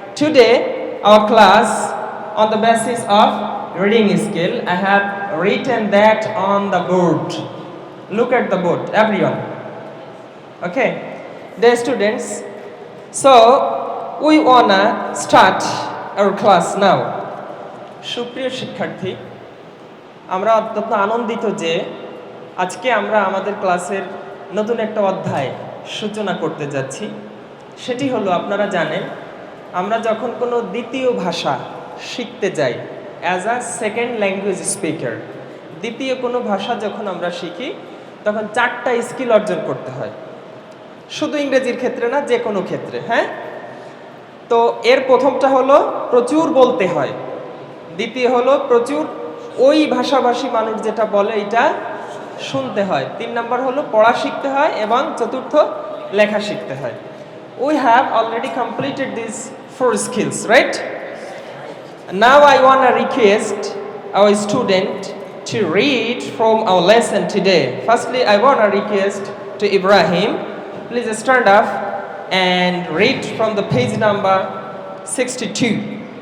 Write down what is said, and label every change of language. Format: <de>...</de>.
<en>Today our class on the basis of reading skill, I have written that on the board. Look at the board, everyone. Okay, dear students, so we wanna start our class now.</en> <bn>সুপ্রিয় শিক্ষার্থী, আমরা অত্যন্ত আনন্দিত যে আজকে আমরা আমাদের ক্লাসের নতুন একটা অধ্যায় সূচনা করতে যাচ্ছি। সেটি হলো, আপনারা জানেন আমরা যখন কোনো দ্বিতীয় ভাষা শিখতে যাই</bn> <en>as a second language speaker,</en> <bn>দ্বিতীয় কোনো ভাষা যখন আমরা শিখি তখন 4টা স্কিল অর্জন করতে হয়, শুধু ইংরেজির ক্ষেত্রে না, যে কোনো ক্ষেত্রে। হ্যাঁ, তো এর প্রথমটা হলো প্রচুর বলতে হয়, দ্বিতীয় হলো প্রচুর ওই ভাষাভাষী মানুষ যেটা বলে এটা শুনতে হয়, 3 নাম্বার হলো পড়া শিখতে হয়, এবং চতুর্থ লেখা শিখতে হয়।</bn> <en>We have already completed these 4 skills, right? Now I want to request our student to read from our lesson today. Firstly, I want to request to Ibrahim, please stand up and read from the page number 62.</en>